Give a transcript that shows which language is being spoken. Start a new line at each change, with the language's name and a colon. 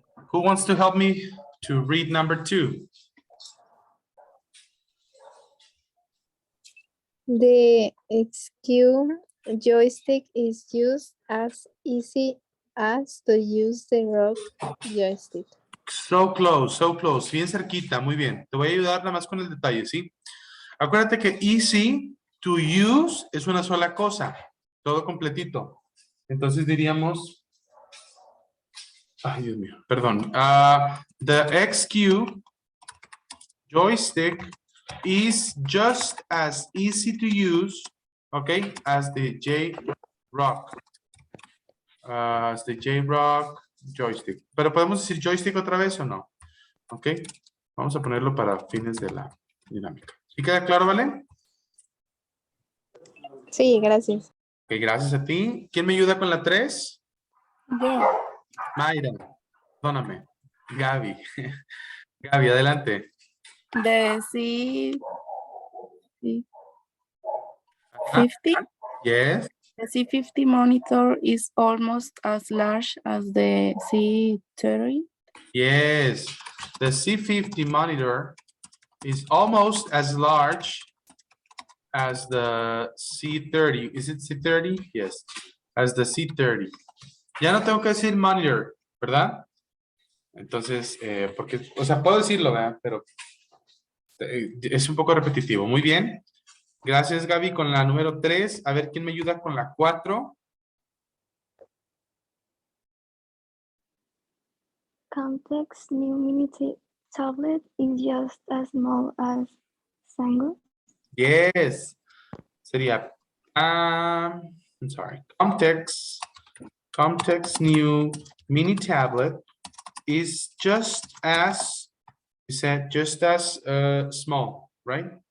English: Who wants to help me to read number 2? The XQ joystick is used as easy as to use the rock joystick. So close, so close.
Spanish: Bien cerquita, muy bien. Te voy a ayudar nada más con el detalle, ¿sí? Acuérdate que easy to use es una sola cosa, todo completito. Entonces diríamos, ay Dios mío, perdón.
English: The XQ joystick is just as easy to use, okay, as the J-Rock. As the J-Rock joystick.
Spanish: Pero podemos decir joystick otra vez o no, ok. Vamos a ponerlo para fines de la dinámica. ¿Sí queda claro, Valen? Sí, gracias. Ok, gracias a ti. ¿Quién me ayuda con la 3? Yo. Mayra, perdóname. Gaby. Gaby, adelante.
English: The C50, Ah, yes, the C50 monitor is almost as large as the C30. yes. The C50 monitor is almost as large as the C30. Is it C30? Yes, as the C30.
Spanish: Ya no tengo que decir monitor, ¿verdad? Entonces, porque, o sea, puedo decirlo, ¿verdad? Pero es un poco repetitivo. Muy bien. Gracias, Gaby, con la número 3. A ver, ¿quién me ayuda con la 4?
English: Context new mini tablet is just as small as Sango. Yes.
Spanish: Sería,
English: I'm sorry. Context new mini tablet is just as, you said, just as small, right?